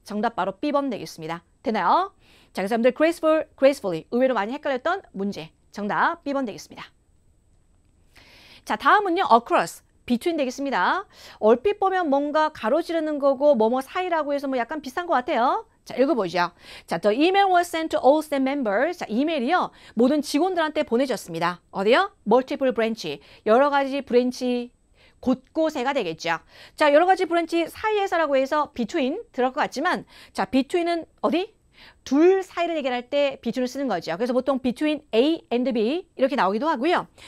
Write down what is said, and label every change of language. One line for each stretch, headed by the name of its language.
Korean: 정답 바로 B번 되겠습니다. 되나요? 자, 그래서 여러분들 gracefully 의외로 많이 헷갈렸던 문제. 정답 B번 되겠습니다. 자, 다음은요. across. between 되겠습니다. 얼핏 보면 뭔가 가로지르는 거고 뭐뭐 사이라고 해서 뭐 약간 비슷한 것 같아요. 자, 읽어보죠.
English: 자, the email was sent to all staff members.
Korean: 자, 이메일이요. 모든 직원들한테 보내졌습니다.
English: 어디요? multiple branch.
Korean: 여러 가지 브랜치 곳곳에가 되겠죠. 자, 여러 가지 브랜치 사이에서라고 해서 between 들어갈 것 같지만 자, between은 어디? 둘 사이를 얘기할 때 between을 쓰는 거죠. 그래서 보통
English: between A and B
Korean: 이렇게 나오기도 하고요.